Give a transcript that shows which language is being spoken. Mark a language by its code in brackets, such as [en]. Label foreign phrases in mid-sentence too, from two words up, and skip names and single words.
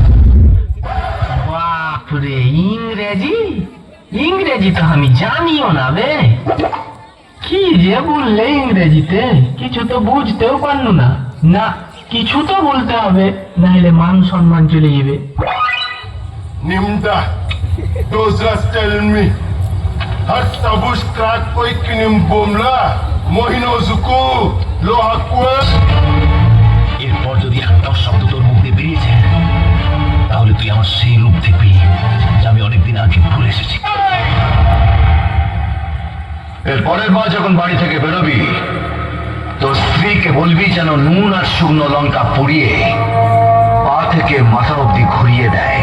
[bn] বাপরে, ইংরেজি ইংরেজি তো আমি জানিও না বে। কি যে বললে ইংরেজিতে, কিছু তো বুঝতেও পারলো না। না, কিছু তো বলতে হবে, নাহলে মান সম্মান চলে যাবে। [en] Nimda, those just tell me. Har tabush krak koi kinim bomla, mohino zuku, loha kwe. [bn] এরপর যদি একটাও শব্দ তোর মুখ দিয়ে বেরিয়েছে, তাহলে তুই আমার সেই রূপ দেখবি যা আমি অনেকদিন আগে ভুলে এসেছি। এর পরের বার যখন বাড়ি থেকে বেরোবি, তোর স্ত্রীকে বলবি যেন নুন আর শুকনো লঙ্কা পুড়িয়ে পা থেকে মাথা অব্দি ঘুরিয়ে দেয়।